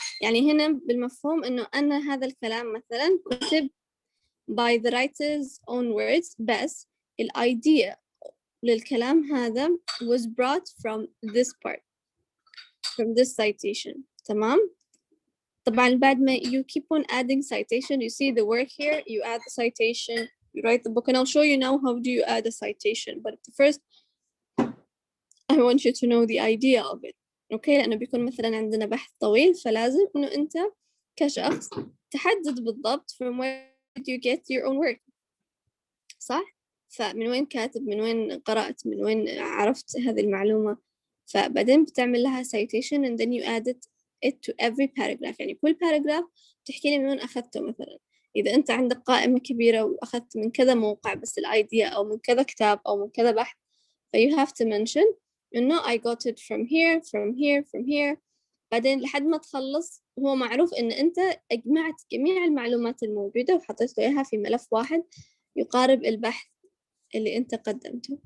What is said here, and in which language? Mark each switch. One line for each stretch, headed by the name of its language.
Arabic: يعني هنا بالمفهوم إنه أنا هذا الكلام مثلا كتب
English: by the writer's own words,
Arabic: بس الidea للكلام هذا
English: was brought from this part, from this citation.
Arabic: تمام؟ طبعا بعد ما
English: you keep on adding citation, you see the work here, you add the citation, you write the book, and I'll show you now how do you add a citation. But first, I want you to know the idea of it.
Arabic: اوكي لأنه بيكون مثلا عندنا بحث طويل, فلازم إنه أنت كشخص تحدد بالضبط
English: from where did you get your own work.
Arabic: صح؟ فمن وين كاتب, من وين قرأت, من وين عرفت هذه المعلومة. فبعدين بتعمل لها
English: citation and then you add it to every paragraph.
Arabic: يعني كل paragraph تحكي لي من وين أخذته. مثلا إذا أنت عندك قائمة كبيرة وأخذت من كذا موقع بس الأيديا, أو من كذا كتاب, أو من كذا بحث,
English: you have to mention
Arabic: إنه
English: I got it from here,
Arabic: from here, from here. بعدين لحد ما تخلص هو معروف إن أنت أجمعت جميع المعلومات الموجودة وحطيت له إياها في ملف واحد يقارب البحث اللي أنت قدمته.